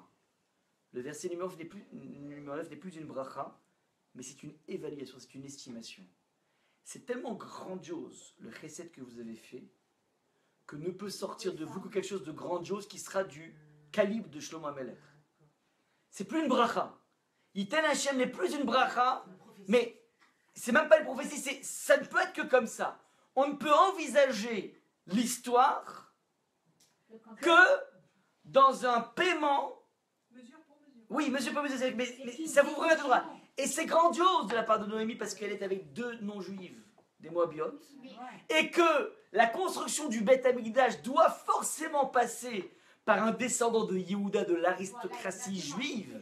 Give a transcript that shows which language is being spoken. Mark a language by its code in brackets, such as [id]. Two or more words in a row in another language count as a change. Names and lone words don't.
[fr] Le verset numéro 9 n'est plus une bracha, mais c'est une évaluation, c'est une estimation. C'est tellement grandiose le chesed que vous avez fait, que ne peut sortir de vous que quelque chose de grandiose qui sera du calibre de Shlomo Meler. C'est plus une bracha. [he] יתן השם [fr] n'est plus une bracha, mais c'est même pas une prophétie, ça ne peut être que comme ça. On ne peut envisager l'histoire que dans un paiement. Mesure pour mesure. Oui, mesure pour mesure, mais ça vous remet de droit. Et c'est grandiose de la part de Noémie parce qu'elle est avec 2 non-juives, des Moabiotes, et que la construction du Beth Amikdash doit forcément passer par un descendant de Yehuda, de l'aristocratie juive.